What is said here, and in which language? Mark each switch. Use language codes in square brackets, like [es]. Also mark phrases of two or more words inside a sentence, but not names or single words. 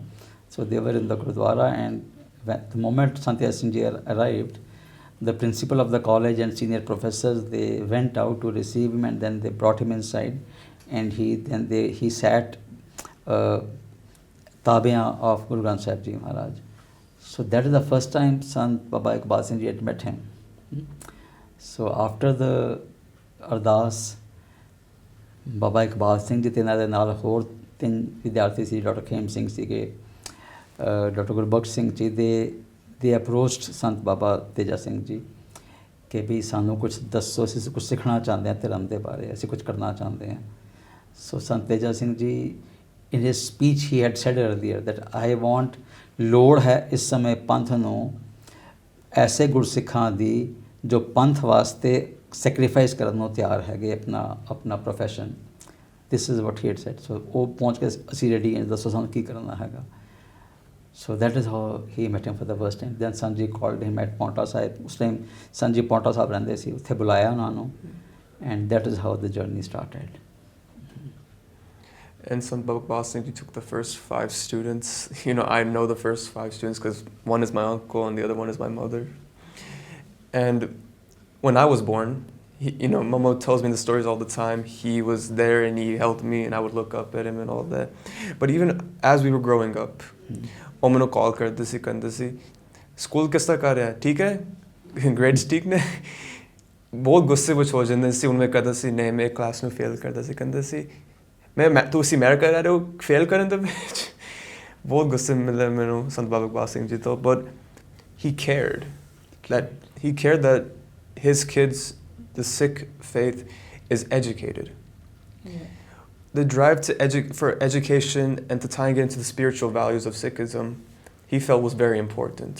[en] So they were in the Gurdwara, and the moment Sant Teja Singh Ji arrived, the principal of the college and senior professors, they went out to receive him, and then they brought him inside, and he sat Tabiyan of Guru Granth Sahib Ji Maharaj. So that is the first time Sant Baba Iqbal Singh Ji had met him. So after the Ardas, [pa] Baba Iqbal Singh Ji ਤੇ ਇਹਨਾਂ ਦੇ ਨਾਲ ਹੋਰ ਤਿੰਨ ਵਿਦਿਆਰਥੀ ਸੀ, ਡਾਕਟਰ ਖੇਮ ਸਿੰਘ ਸੀਗੇ, ਡਾਕਟਰ ਗੁਰਬਖਸ਼ ਸਿੰਘ ਜੀ, [en] they approached [pa] ਸੰਤ ਬਾਬਾ ਤੇਜਾ ਸਿੰਘ ਜੀ ਕਿ ਵੀ ਸਾਨੂੰ ਕੁਝ ਦੱਸੋ, ਅਸੀਂ ਕੁਝ ਸਿੱਖਣਾ ਚਾਹੁੰਦੇ ਹਾਂ ਧਰਮ ਦੇ ਬਾਰੇ, ਅਸੀਂ ਕੁਝ ਕਰਨਾ ਚਾਹੁੰਦੇ ਹਾਂ. [en] So Sant Teja Singh Ji, in his speech he had said earlier that I want, [pa] ਲੋੜ ਹੈ ਇਸ ਸਮੇਂ ਪੰਥ ਨੂੰ ਐਸੇ ਗੁਰਸਿੱਖਾਂ ਦੀ ਜੋ ਪੰਥ ਵਾਸਤੇ ਸੈਕਰੀਫਾਈਸ ਕਰਨ ਨੂੰ ਤਿਆਰ ਹੈਗੇ ਆਪਣਾ ਪ੍ਰੋਫੈਸ਼ਨ. [en] this is what he had said. [pa] ਸੋ ਉਹ ਪਹੁੰਚ ਕੇ ਅਸੀਂ ਰੈਡੀ ਹਾਂ, ਦੱਸੋ ਸਾਨੂੰ ਕੀ ਕਰਨਾ ਹੈਗਾ. [en] so that is how he met him for the first time. then Sant Ji called him at Paonta Sahib. [pa] ਉਸ ਟਾਈਮ ਸੰਤ ਜੀ ਪੌਂਟਾ ਸਾਹਿਬ ਰਹਿੰਦੇ ਸੀ, ਉੱਥੇ ਬੁਲਾਇਆ ਉਹਨਾਂ ਨੂੰ, [en] and that is how the journey started. And Sant Baba Iqbal Singh Ji took the first 5 students. You know, I know the first 5 students because one is my uncle and the other one is my mother. And when I was born, Mama tells me the stories all the time. He was there and he helped me, and I would look up at him and all that. But even as we were growing up, [pa] ਉਹ ਮੈਨੂੰ ਕਾਲ ਕਰਦੇ ਸੀ, ਕਹਿੰਦੇ ਸੀ ਸਕੂਲ ਕਿਸ ਤਰ੍ਹਾਂ ਕਰ ਰਿਹਾ, ਠੀਕ ਹੈ, ਗ੍ਰੇਡਸ ਠੀਕ ਨੇ. ਬਹੁਤ ਗੁੱਸੇ ਵਿੱਚ ਹੋ ਜਾਂਦੇ ਸੀ. ਉਹਨੂੰ ਮੈਂ ਕਹਿੰਦਾ ਸੀ ਨਹੀਂ, ਮੈਂ ਕਲਾਸ ਨੂੰ ਫੇਲ ਕਰਦਾ ਸੀ. ਕਹਿੰਦੇ ਸੀ ਤੁਸੀਂ ਅਮਰੀਕਾ ਰਹਿ ਰਹੇ ਹੋ, ਫੇਲ ਕਰਨ ਦੇ ਵਿੱਚ. ਬਹੁਤ ਗੁੱਸੇ ਮਿਲੇ ਮੈਨੂੰ ਸੰਤ ਬਾਬਾ ਇਕਬਾਲ ਸਿੰਘ ਜੀ ਤੋਂ. [en] But he cared that his kids, the Sikh faith, is educated. Yeah. The drive for education and to tying it into the spiritual values of Sikhism, he felt was very important.